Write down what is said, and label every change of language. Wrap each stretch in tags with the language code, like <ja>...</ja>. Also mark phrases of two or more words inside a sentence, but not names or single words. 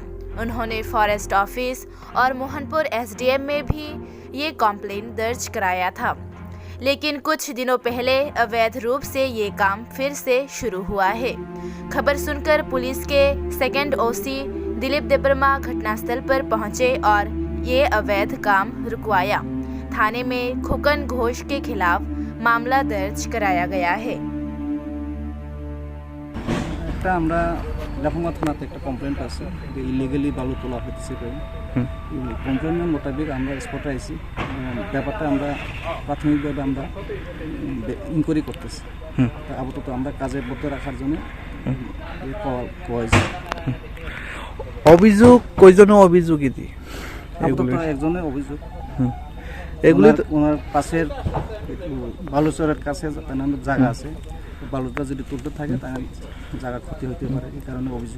<hi>उन्होंने फॉरेस्ट ऑफिस और मोहनपुर एसडीएम में भी ये कंप्लेंट दर्ज कराया था, लेकिन कुछ दिनों पहले अवैध रूप से ये काम फिर से शुरू हुआ है। खबर सुनकर पुलिस के सेकंड ओसी दिलीप देबरमा घटनास्थल पर पहुंचे और ये अवैध काम रुकवाया। थाने में खोकन घोष के खिलाफ मामला दर्ज कराया गया है। कमप्लेंट इलिगेलि बालू तोला कमप्लेंट मोताबिक स्पटे आईसी</hi> <bn>ব্যাপারটা প্রাথমিকভাবে ইনকোয়ারি করতেছি। আপাতত আমরা কাজে বদ্ধ রাখার জন্য অভিযোগ কয়জনের অভিযোগ ইতি আপাতত একজনের অভিযোগ। এগুলো ওনার পাশের বালুচরের কাছে জায়গা আছে, বালুটা যদি তুলতে থাকে তাহলে জায়গা ক্ষতি হতে পারে, এই কারণে অভিযোগ।</bn>